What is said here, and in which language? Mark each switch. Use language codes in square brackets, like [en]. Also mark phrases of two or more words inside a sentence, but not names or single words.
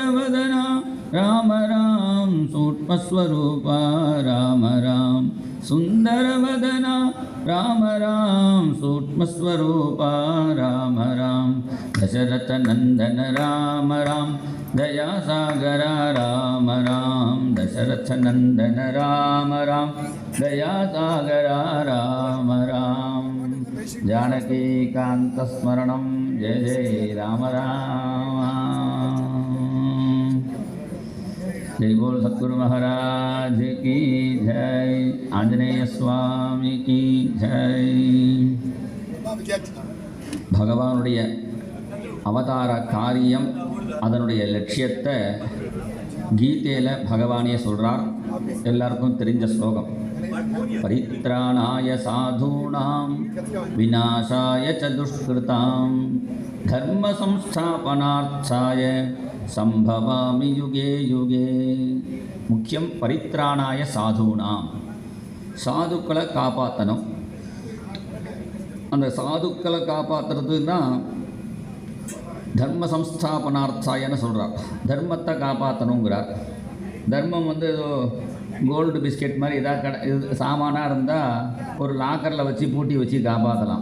[sa] वदना राम राम सूक्ष्म स्वरूपा राम राम सुंदर वदना राम राम सूक्ष्म स्वरूपा राम राम दशरथ नंदन राम राम दया सागरा राम राम दशरथ नंदन राम राम दया सागरा राम राम जानकी कांत स्मरणं जय जय राम राम। [hi] जय बोल सद्गुरु महाराज की जय आंजनेय स्वामी की जय। [ta] भगवानुடைய அவதார காரியம் அதனுடைய லட்சியத்தை கீதையில் பகவானே சொல்கிறார். எல்லாருக்கும் தெரிஞ்ச ஸ்லோகம் [sa] परित्राणाय साधूनां विनाशाय च दुष्कृताम् धर्म संस्थापनार्थाय सम्भवामि युगे युगे. [ta] முக்கியம் [sa] परित्राणाय साधूनाम्, [ta] சாதுக்களை காப்பாற்றணும். அந்த சாதுக்களை காப்பாற்றுறதுன்னா தர்ம சம்ஸ்தாபனார்த்தாயன்னு சொல்கிறார். தர்மத்தை காப்பாற்றணுங்கிறார். தர்மம் வந்து ஏதோ கோல்டு பிஸ்கெட் மாதிரி எதாவது இது சாமானாக இருந்தால் ஒரு லாக்கரில் வச்சு பூட்டி வச்சு காப்பாற்றலாம்.